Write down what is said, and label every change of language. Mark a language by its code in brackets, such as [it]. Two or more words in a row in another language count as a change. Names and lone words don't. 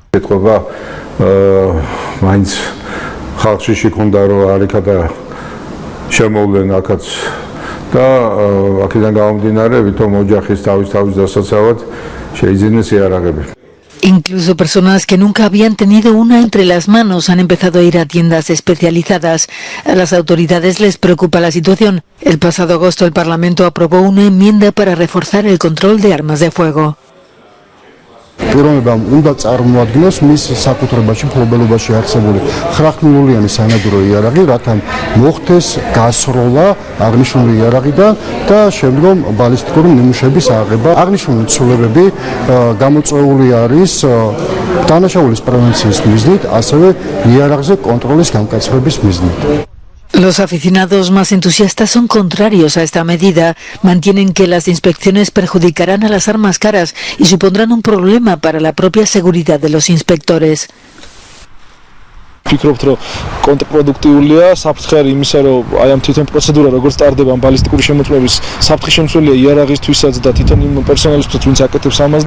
[es] Incluso personas que nunca habían tenido una entre las manos han empezado a ir a tiendas especializadas. A las autoridades les preocupa la situación. El pasado agosto el Parlamento aprobó una enmienda para reforzar el control de armas de fuego. [ka] პიროვნებამ უნდა წარმოადგინოს მის საკუთრებაში მფლობელობაში არსებული 9-მილიონიანი სანადირო იარაღი, რათა მოხდეს გასროლა აღნიშნული იარაღიდან და შემდგომ ბალისტიკური ნიმუშების აღება. აღნიშნული ცვლილებები გამოწვეული არის დანაშაულის პრევენციის მიზნით, ასევე იარაღზე კონტროლის გამკაცრების მიზნით. [es] Los aficionados más entusiastas son contrarios a esta medida. Mantienen que las inspecciones perjudicarán a las armas caras y supondrán un problema para la propia seguridad de los inspectores. [ka] ვფიქრობთ, რომ კონტრპროდუქტიულია საფრთხე იმისა, რომ აი ამ თვითონ პროცედურა როგორც ტარდება ბალისტიკური შემოწმების საფრთხე შემცველია იარაღისთვისაც და თვითონ იმ პერსონალისთვისაც, ვინც აკეთებს ამას.